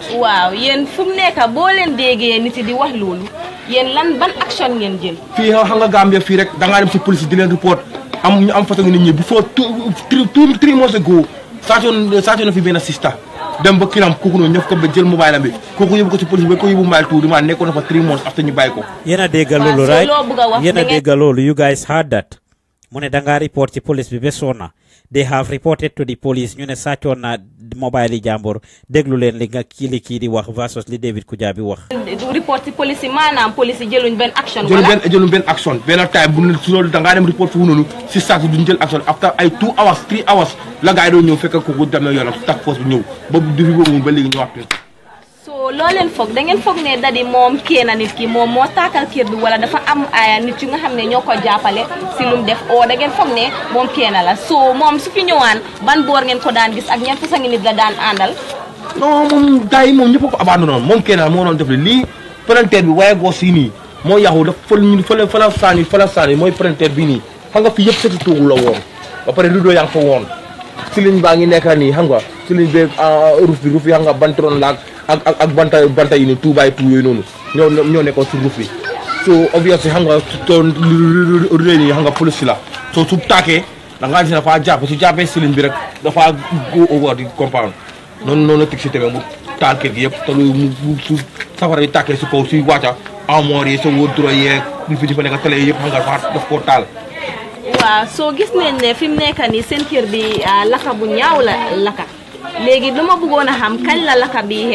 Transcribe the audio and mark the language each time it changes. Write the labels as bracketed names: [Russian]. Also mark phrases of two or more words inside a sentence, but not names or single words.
[Wolof] waaw yéen fu mu nekk boo leen déggee nit yi di wax loolu yéen lan ban action ngeen jël. fii xam nga Gambia fii rek da ngaa dem si police di leen report ñu am façon nit ñi bu foo 3 [English] months ago [Wolof] saa na fi benn sista dem ba kiram kooku noonu ñëf ko ba jël mobile am bi kooku yóbbu ko si police bi ko yóbbu mobile tuuti maa nekkoon na fa 3 [English] months after [Wolof] ñu bàyyi ko. yéen a dégg loolu right yéen a dégg loolu [English] you guys heard that [Wolof] mu ne da ngaa report ci police bi ba sonna [English] they have reported to the police [Wolof] ñu ne sàccoon na mobile yi jàmbur déglu leen li nga kii di wax versus li David Kujabi wax. report ci police yi maanaam police yi jëluñ benn action. jëluñ benn action benn time bu su loolu da ngaa dem report foofu noonu si saa si duñ jël action after ay 2 hours 3 hours la gars yi doon ñëw fekk kooku dem na yoonam [English] task force [Wolof] bi ñëw ba depuis boobu ba léegi ñëwaat. so loo leen foog da ngeen foog ne Dadi moom kee na nit ki moom moo taakal kër bi wala dafa am nit yu nga xam ne ñoo ko jàppale si lu mu def o da ngeen foog ne moom kee na la so moom su fi ñëwaan ban boor ngeen ko daan gis ak ñan façon nit la daan àndal. non moom gars yi moom ñëpp ko abandonné moom kenn moo doon def lii parenteer bi waaye gos yi nii moo yàqu daf fala saani mooy parenteer bi nii xam nga fi yëpp seti toogu la woon ba pare rideau yaa ngi fa woon ceiling baa ngi nekk nii xam nga ceiling beeg roof yi xam nga banteroon laag ak banta yi nii 2x2 yooyu noonu ñoo nekkoon si roof bi [English] so obviously [Wolof] xam nga toon réew yi xam nga police la so su taakee da ngaa gis dafa jàpp su jàppee ceiling bi rek dafa [English] go over [Wolof] di compound noonu la teg si tamit mu taal kër gi yëpp te lu su safara bi tàkkee si kaw si wàcca armoire yi sa wardrobe yeeg li fi fa nekk télé yëpp xam nga daf koo taal. waaw soo gis nañ ne fi mu nekk nii seen kër bi laka bu ñaaw la laka léegi dama bëggoon a xam kañ la laka bi xew.